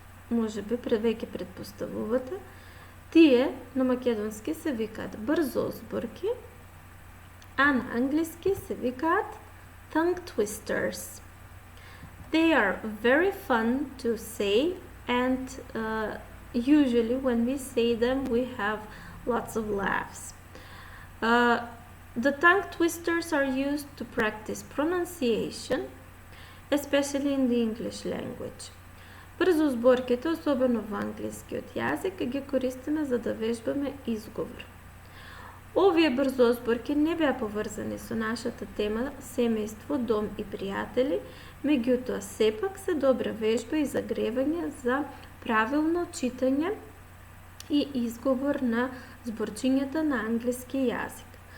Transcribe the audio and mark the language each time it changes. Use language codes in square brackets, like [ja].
[mk] Може би веќе предпоставувате. Тие на македонски се викаат брзозборки, а на английски се викаат tongue twisters. [en] They are very fun to say and usually when we say them we have lots of laughs. The tongue twisters are used to practice pronunciation, especially in the English language. [mk] Брзозборките, особено во англискиот јазик, ги користиме за да вежбаме изговор. Овие брзозборки не беа поврзани со нашата тема семејство, дом и пријатели, меѓутоа сепак се добра вежба и загревање за правилно читање и изговор на зборчињата на англиски јазик.